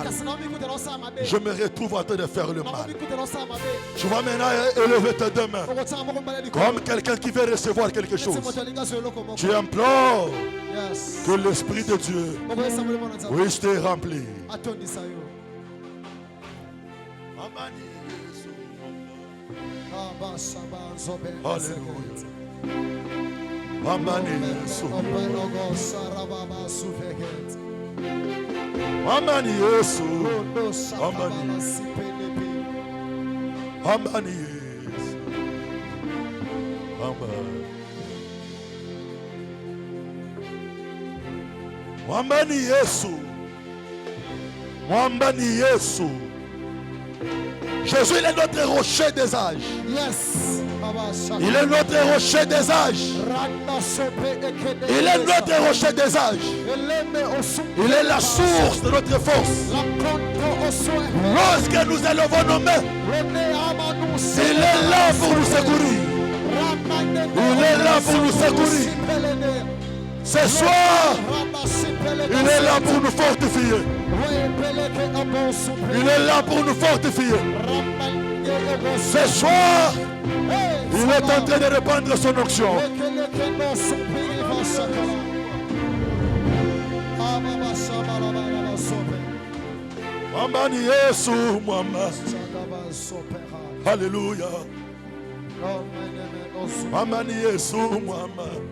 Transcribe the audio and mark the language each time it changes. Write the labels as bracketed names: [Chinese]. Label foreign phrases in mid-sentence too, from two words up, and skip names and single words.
[French] Je me retrouve en train de faire le mal. Tu vas maintenant élever tes deux mains comme quelqu'un qui veut recevoir quelque chose. Tu implores que l'Esprit de Dieu puisse te remplir. Alléluia. [Swahili] Amani Yesu. Amani Yesu. Amani Yesu. Amani Yesu. Amani Yesu. [French] Jésus, il est notre rocher des âges. Yes. Il est notre rocher des âges. Il est notre rocher des âges. Il est la source de notre force. Lorsque nous élevons nos mains, il est là pour nous secourir. Il est là pour nous secourir. Ce soir, il est là pour nous fortifier. Il est là pour nous fortifier. Ce soir, il est en train de répandre son onction. [Swahili] Amani Yesu Mama. Alléluia. Amani Yesu Mama.